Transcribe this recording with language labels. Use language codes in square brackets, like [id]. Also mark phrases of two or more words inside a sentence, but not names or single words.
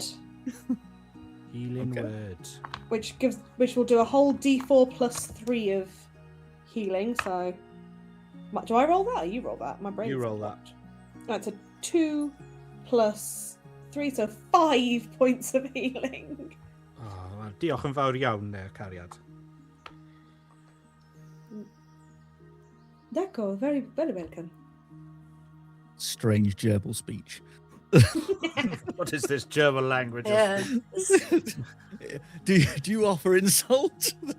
[en] Healing word. which will do a whole D4 plus 3 of healing. So, do I roll that or you roll that? My brain. You roll that. That's a 2 plus 3, so 5 points of healing. [cy] Oh, wel, diolch yn fawr iawn, cariad. [en] D'accord, very, very welcome. Strange gerbil speech. What is this German language? Yeah. Do you offer insult?